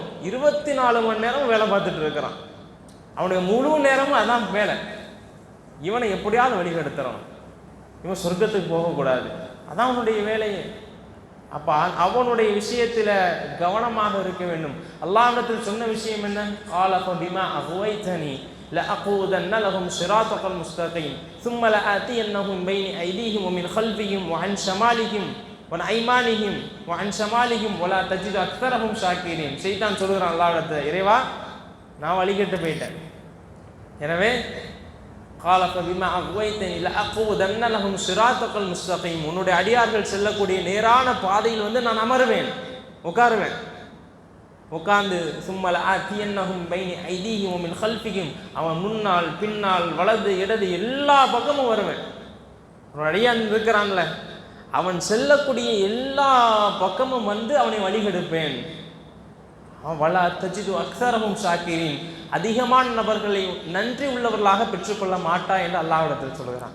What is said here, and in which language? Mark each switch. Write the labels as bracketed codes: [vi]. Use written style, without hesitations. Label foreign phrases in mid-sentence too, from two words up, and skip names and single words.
[ta] 24 மணி நேரம் வேலை பார்த்துட்டு இருக்கிறான். அவனுடைய முழு நேரமும் அதான் வேலை. இவனை எப்படியாவது வழிகெடுத்துடணும், இவன் சொர்க்கத்துக்கு போகக்கூடாது, அதான் அவனுடைய வேலையே. அப்போ அவனுடைய விஷயத்தில் கவனமாக இருக்க வேண்டும். அல்லாஹ்விடத்தில் சொன்ன விஷயம் என்ன? [ar] قال فبما أغويتني لأقعدن لهم صراطك المستقيم ثم لآتينهم من بين أيديهم ومن خلفهم وعن شمالهم وعن أيمانهم وعن شمالهم ولا تجد أكثرهم شاكرين. [ta] ஷைத்தான் சொல்கிறான் அல்லாஹ்விடத்தில், இறைவா நான் வழிகெட்டு போயிட்டேன், எனவே [ar] قال فبما أغويتني لأقعدن لهم صراطك المستقيم, [ta] உன்னுடைய அடியார்கள் செல்லக்கூடிய நேரான பாதையில் நான் அமருவேன், உட்காருவேன். உட்கார்ந்து [ar] ثم لآتينهم بين أيديهم ومن خلفهم, [ta] அவன் முன்னால் பின்னால் வலது இடது எல்லா பக்கமும் வருவேன். ஒரு அடியான் இருக்கிறான்ல, அவன் செல்லக்கூடிய எல்லா பக்கமும் அவனை வழிகெடுப்பேன். [ar] ولا تجد أكثرهم شاكرين, [ta] அதிகமான நபர்களை நன்றி உள்ளவர்களாக பெற்றுக்கொள்ள மாட்டா என்று அல்லாஹ்விடத்தில் சொல்கிறான்.